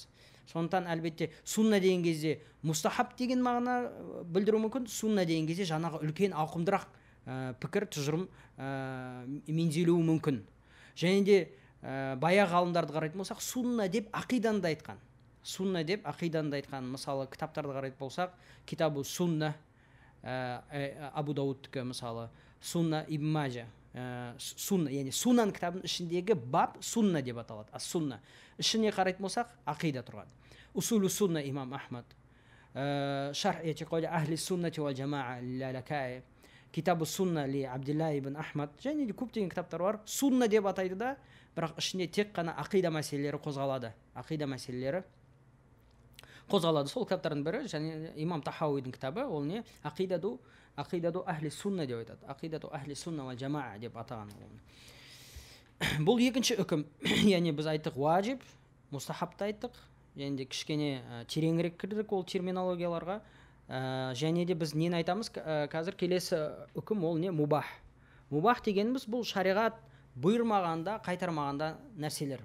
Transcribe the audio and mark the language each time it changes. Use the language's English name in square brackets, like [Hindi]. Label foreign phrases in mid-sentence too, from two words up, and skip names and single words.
[Kazakh] Сондықтан әлбетте сунна деген кезде мустахаб деген мағына білдіру мүмкін, сунна деген кезде жаңағы үлкен ауқымдырақ пікір, тұжырым меңзелуі мүмкін. Және де баяғы ғалымдарды қарайтын болсақ, сунна деп ақиданы да айтқан. сунна деп ақиданы айтқан. Мысалы кітаптарды қарайтын болсақ, [Arabic] كتاب السنة [Kazakh] Абу Дауудтікі, мысалы сунна Ибн Мажа, сунна, яғни сунан кітабының ішіндегі баб сунна деп аталады. Ас-сунна. Ішіне қарайтын болсақ, ақида тұрған. Усулу сунна имам Ахмад, шарх этиқади ахли суннати вал жамаа лалакай, китабу сунна ли Абдилла ибн Ахмад, және де көптеген кітаптар бар. Сунна деп атайды да, бірақ ішінде тек қана ақида мәселелері қозғалады. Ақида мәселелері қозғалады. Сол кітаптардың бірі, және имам Тахауидің кітабы, ол не? Ақидаду ахли сунна деп айтады. Ақидаду ахли сунна вал жамаа деп атаған. Бұл екінші үкім. Яғни біз айттық важиб, мустахабты айттық. Және де кішкене тереңірек кірдік ол терминологияларға. Және де біз нені айтамыз? Қазір келесі үкім ол не? Мубах. Мубах дегеніміз бұл шариғат бұйырмағанда, қайтармағанда нәрселер.